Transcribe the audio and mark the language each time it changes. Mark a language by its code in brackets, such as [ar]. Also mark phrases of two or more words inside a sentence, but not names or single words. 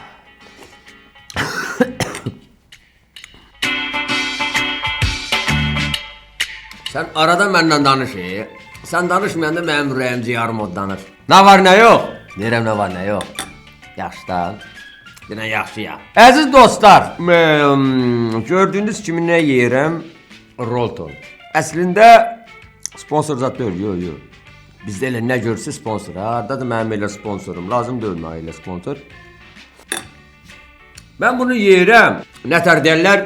[az] Sen arada benden danış. Sen danışmayanda benim ürəyim ciyarım odlanır. [tr] Ne var ne yok? [az] Deyirəm [tr] ne var ne yok. [az] Yaxşıdan. Yine yaxşı ya. Əziz dostlar, gördüğünüz kimi ne yeyirəm? Rolton. Əslində sponsor zat deyil, yox. Bizdə elə nə görsə sponsor. Hardadır mənim elə sponsorum? Lazım deyil mənə elə sponsor. Ben bunu yeyirəm. Nətər deyirlər?